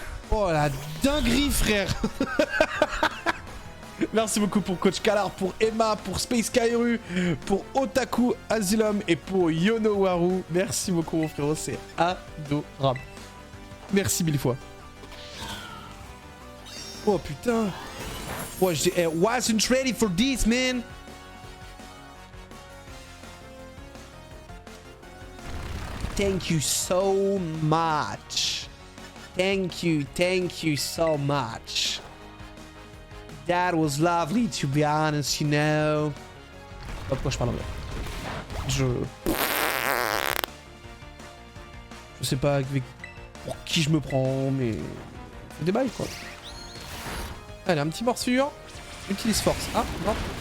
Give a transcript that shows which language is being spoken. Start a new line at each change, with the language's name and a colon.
French: Oh la dinguerie frère. Merci beaucoup pour Coach Kalar, pour Emma, pour Space Kairu, pour Otaku Asylum et pour Yonowaru. Merci beaucoup mon frérot, c'est adorable. Merci mille fois. Oh putain.
English: Oh, I wasn't ready for this man. Thank you so much. Thank you so much. That was lovely to be honest, you know.
French: Pourquoi je parle anglais? Je sais pas avec... pour qui je me prends, mais... C'est des bails quoi. Allez, un petit morsure. Utilise force. Ah, non.